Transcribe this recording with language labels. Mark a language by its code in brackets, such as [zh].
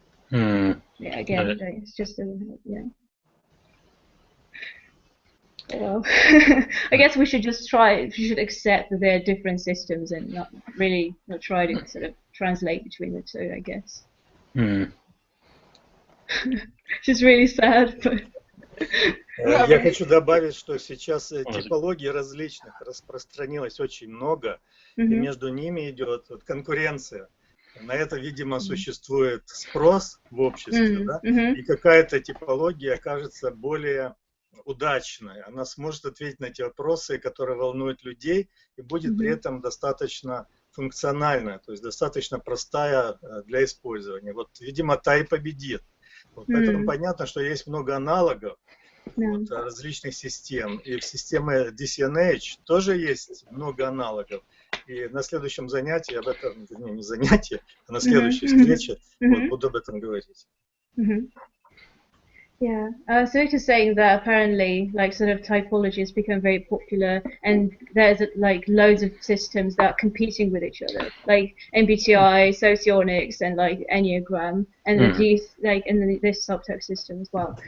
[en] Yeah, again, it's just well, I guess we should just we should accept that there are different systems and not try to sort of translate between the two, I guess. Just really sad, but [ru] Я хочу добавить, что сейчас типологий различных распространилось очень много, и между ними идет вот конкуренция. На это, видимо, существует спрос в обществе, да? И какая-то типология окажется более удачной. Она сможет ответить на те вопросы, которые волнуют людей, и будет при этом достаточно функциональная, то есть достаточно простая для использования. Вот, видимо, та и победит. Вот, поэтому понятно, что есть много аналогов вот, различных систем. И в системе DCNH тоже есть много аналогов. И на следующем занятии об этом, не занятии, а на следующей встрече вот, буду об этом говорить. [en] Yeah, so you're saying that apparently, like, sort of typology has become very popular, and there's like loads of systems that are competing with each other, like MBTI, Socionics, and like Enneagram, and this subtype system as well.